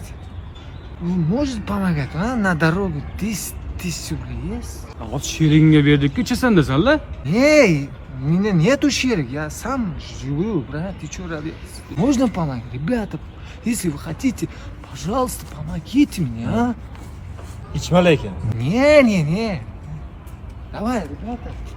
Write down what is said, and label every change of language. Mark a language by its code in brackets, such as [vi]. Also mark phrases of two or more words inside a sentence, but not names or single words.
[ru] Может помогать, а? На дорогу 10 000 рублей есть? [uz] Ot sheringga berdik-ku, ichasan desanlar. [ru] Эй, у меня нету шерик, я сам живу, брат, ты что ради? Можно помогать? Ребята, если вы хотите, пожалуйста, помогите мне, а? [uz] Ichma lekin. [ru] Не. Давай, ребята.